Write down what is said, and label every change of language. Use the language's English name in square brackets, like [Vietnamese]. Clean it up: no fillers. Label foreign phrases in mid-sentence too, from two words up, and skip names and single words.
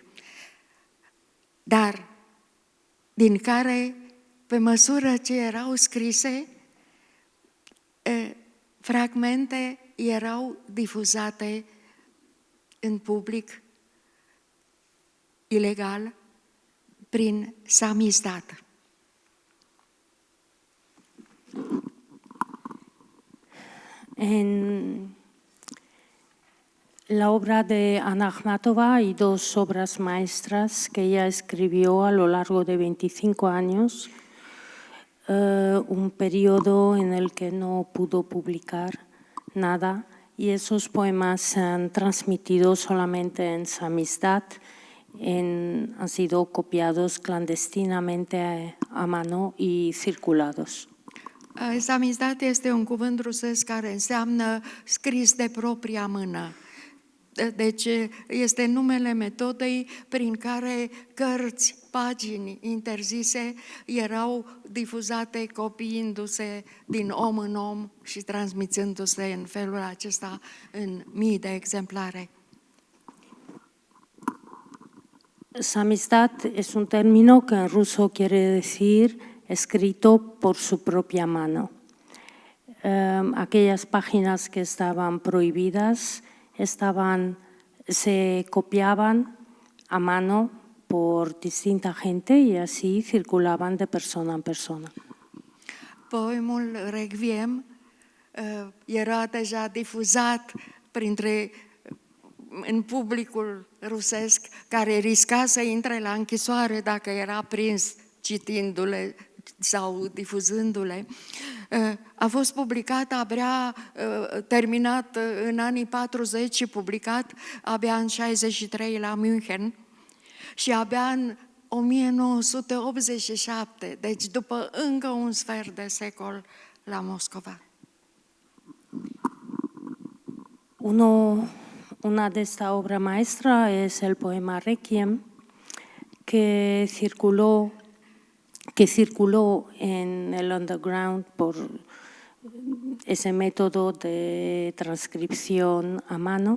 [Romanian] Dar din care, pe măsură ce erau scrise, fragmente erau difuzate în public ilegal prin samizdat. [Spanish] En la obra de Ana Akhmatova hay dos obras maestras que ella escribió a lo largo de 25 años, un periodo en el que no pudo publicar nada y esos poemas se han transmitido solamente en samizdat, han sido copiados clandestinamente a mano y circulados. [Romanian] Samizdat este un cuvânt rusesc care înseamnă scris de propria mână. Deci este numele metodei prin care cărți, pagini interzise erau difuzate copiindu-se din om în om și transmițându-se în felul acesta în mii de exemplare. [Spanish] Samizdat es un término que en ruso quiere decir escrito por su propia mano. Aquellas páginas que estaban prohibidas se copiaban a mano por distinta gente y así circulaban de persona en persona. [Romanian] Poemul Requiem era deja difuzat în publicul rusesc, care risca să intre la închisoare dacă era prins citindu-le sau difuzându-le. A fost publicat abia, terminat în anii 40 și publicat abia în 63 la München și abia în 1987, deci după încă un sfert de secol la Moscova. [Spanish] Una de esta obra maestra es el poema Requiem, que circuló en el underground por ese método de transcripción a mano.